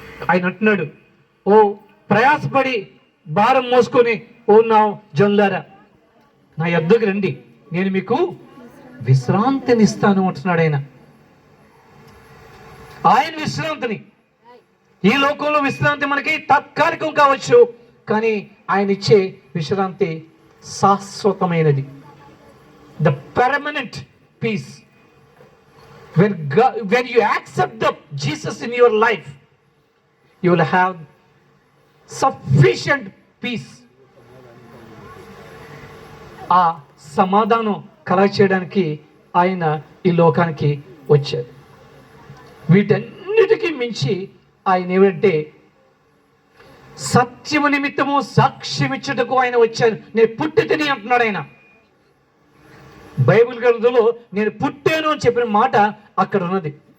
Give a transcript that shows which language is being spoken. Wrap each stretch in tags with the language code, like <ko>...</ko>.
<te>ఆయన అంటున్నాడు, ఓ ప్రయాసపడి భారం మోసుకొని ఓ నా జనులారా, నా యొద్దకు రండి, నేను మీకు విశ్రాంతిని ఇస్తాను అంటున్నాడు ఆయన. ఆయన విశ్రాంతిని, ఈ లోకంలో విశ్రాంతి మనకి తాత్కాలికం కావచ్చు, కానీ ఆయన ఇచ్చే విశ్రాంతి శాశ్వతమైనది.</te> <en>The permanent peace. when you accept the Jesus in your life, you will have sufficient peace.</en> <te>ఆ సమాధానం కలగచేయడానికి ఆయన ఈ లోకానికి వచ్చాడు. వీటన్నిటికీ మించి ఆయన ఏమంటే, సత్యము నిమిత్తము సాక్ష్యం ఇచ్చుటకు ఆయన వచ్చాను. నేను పుట్టి తిని అంటున్నాడు ఆయన. బైబిల్ గ్రంథంలో నేను పుట్టాను అని చెప్పిన మాట అక్కడ ఉన్నది.</te>